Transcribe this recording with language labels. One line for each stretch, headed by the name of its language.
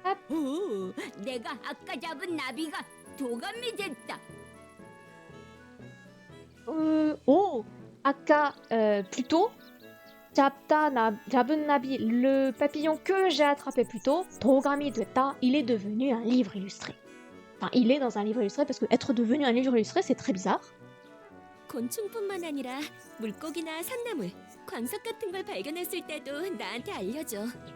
Korean: 오, 내가 아까 잡은 나비가 도감이 됐다.
French: Oh, 아까, plutôt,
Korean: 잡은 나비,
French: le papillon que j'ai attrapé plus tôt,
Korean: 도감이 됐다,
French: il est devenu un livre illustré. Enfin, il est dans un livre illustré parce que être devenu un livre illustré, c'est très bizarre.
Korean: 곤충뿐만 아니라 물고기나 산나물, 광석 같은 걸 발견했을 때도 나한테 알려줘.